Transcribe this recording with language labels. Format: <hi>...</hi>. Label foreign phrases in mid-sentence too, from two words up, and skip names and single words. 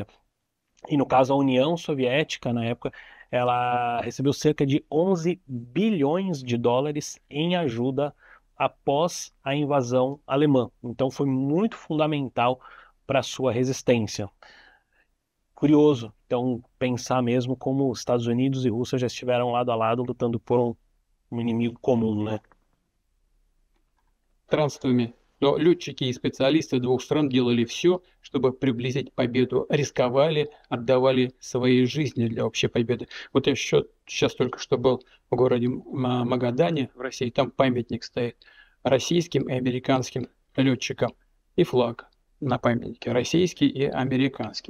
<pt>E no caso, a União Soviética, na época, ela recebeu cerca de 11 bilhões de dólares em ajuda após a invasão alemã. Então foi muito fundamental para a sua resistência. Curioso, então, pensar mesmo como Estados Unidos e Rússia já estiveram lado a lado lutando por um inimigo comum, né?</pt> <ru>Странствами. Но летчики и специалисты двух стран делали все, чтобы приблизить победу, рисковали, отдавали свои жизни для общей победы. Вот я сейчас только что был в городе Магадане в России, там памятник стоит российским и американским летчикам, и флаг на памятнике российский и американский.</ru>